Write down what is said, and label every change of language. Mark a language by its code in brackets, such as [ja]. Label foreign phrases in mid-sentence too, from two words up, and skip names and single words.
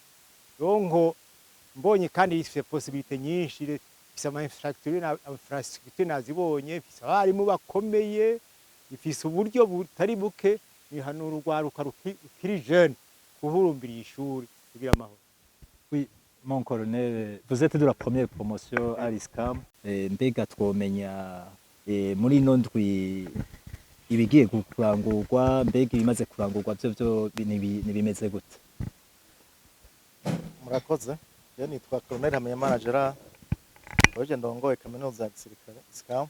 [rn] Ronko mbonye kandi ifite possibilité nyinshi, ifite ama infrastructure nazibonye, ifite abarimu bakomeye, ifite uburyo butari buke. Ni hano urugwaruka rukiri jeune kuhurumbira ishuri kugira amahoro. [fr] Oui, mon colonel, vous êtes de la première promotion à l'ISCAM. [rn] Mbega twomenya muri ino ndwi ibigiye kurangurwa, mbega ibimaze kurangurwa byo nibimeze gute? Murakoze. Je nitwa Colonel Hamenyimana Gerard, waje ndongoye kaminuza ya gisirikare ISCAM.